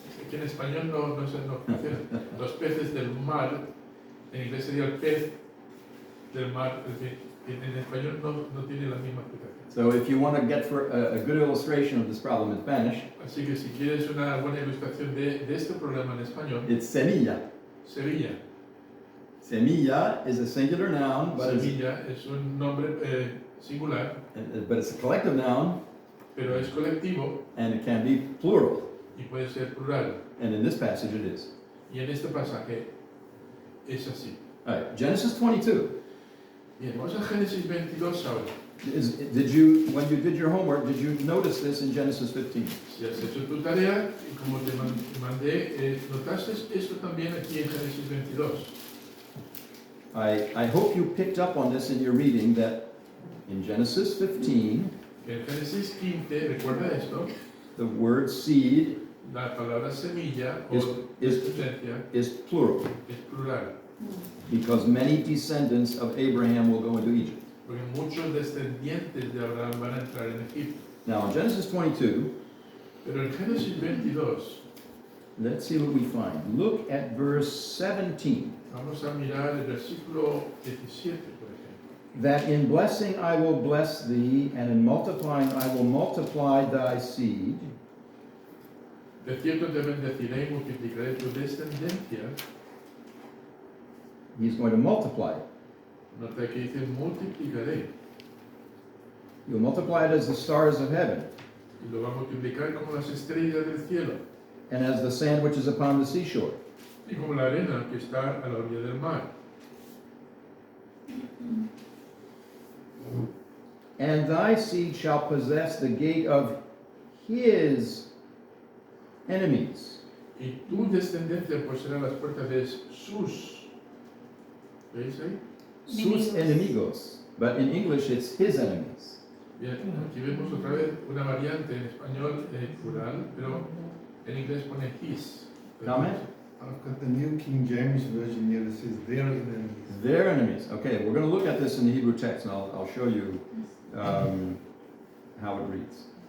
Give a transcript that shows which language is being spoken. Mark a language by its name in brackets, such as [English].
[Spanish] Que en español no funciona. Los peces del mar, en inglés sería el pez del mar, en español no tiene la misma aplicación. [English] So if you want to get for a good illustration of this problem in Spanish, [Spanish] Así que si quieres una buena ilustración de este problema en español, [English] it's semilla. [Spanish] Sevilla. [English] Semilla is a singular noun, but [Spanish] Sevilla es un nombre singular, [English] it's a collective noun, [Spanish] pero es colectivo [English] and it can be plural. [Spanish] y puede ser plural. [English] And in this passage, it is. [Spanish] Y en este pasaje es así. [English] All right, Genesis 22. [Spanish] Bien, vamos a Génesis 22 ahora. [English] When you did your homework, did you notice this in Genesis 15? [Spanish] Si has hecho tu tarea, y como te mandé, notaste esto también aquí en Génesis 22. [English] I hope you picked up on this in your reading, that in Genesis 15, [Spanish] En Génesis 15, recuerda esto, [English] the word seed [Spanish] la palabra semilla o [English] is [Spanish] descendencia [English] is plural, [Spanish] es plural, [English] because many descendants of Abraham will go into Egypt. [Spanish] porque muchos descendientes de Abraham van a entrar en Egipto. [English] Now, in Genesis 22, [Spanish] Pero en Génesis 22, [English] let's see what we find. Look at verse 17. [Spanish] vamos a mirar el versículo 17, por ejemplo. [English] That in blessing I will bless thee, and in multiplying I will multiply thy seed. [Spanish] De cierto te bendeciré y multiplicaré tu descendencia. [English] He's going to multiply it. [Spanish] Nota que dice multiplicaré. [English] You'll multiply it as the stars of heaven, [Spanish] Y lo va a multiplicar como las estrellas del cielo. [English] and as the sand which is upon the seashore. [Spanish] Y como la arena que está a la orilla del mar. [English] And thy seed shall possess the gate of his enemies. [Spanish] Y tu descendencia poseerá las puertas de sus. ¿Veis ahí? Sus enemigos. [English] But in English it's his enemies. [Spanish] Bien, aquí vemos otra vez una variante en español plural, pero en inglés pone his. [English] Comment? I've got the New King James Version here that says their enemies. Their enemies. Okay, we're going to look at this in the Hebrew text, and I'll show you how it reads.